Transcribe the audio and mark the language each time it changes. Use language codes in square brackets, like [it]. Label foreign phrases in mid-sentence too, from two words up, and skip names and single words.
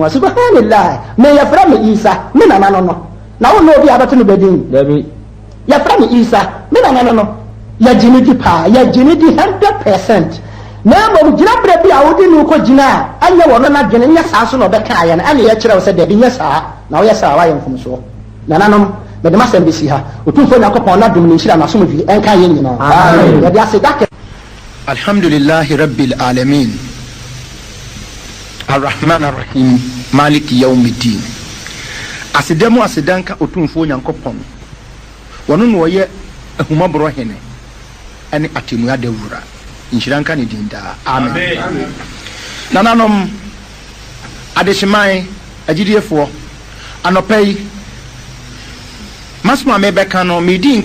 [ak] a subhanallah me yɛfrɛ me Isa me nana no na wo na obi abɛto no bɛdin yɛfrɛ me Isa me nana no yɛgye ne di paa yɛgye ne di 100% na mmom gyina berɛ bi a wode ne wokɔ gyina a anyɛ wɔ no n'adwene nyɛ saa so na ɔbɛkaeɛ no ɛne yɛkyerɛ wo sɛ dabi nyɛ saa na woyɛ saa woayɛ mfomsoɔ nananom mede masɛm bɛsi ha ɔtumfoɔ Nyankopɔn no adom ne nhyira n'asomdwie ɛnka yɛ nyinaa yɛde ase da [ar] الحمد لله رب العالمين الرحمن الرحيم مالك يوم الدين [ak] Asidemu asidanka otumfo Nyankopɔn wɔno no wɔyɛ ahumaboro hene ɛne atemu adawura nhyira ne din daa amen nananom adehyeman agidiefoɔ anɔpɛ yi masoma mebɛka no medi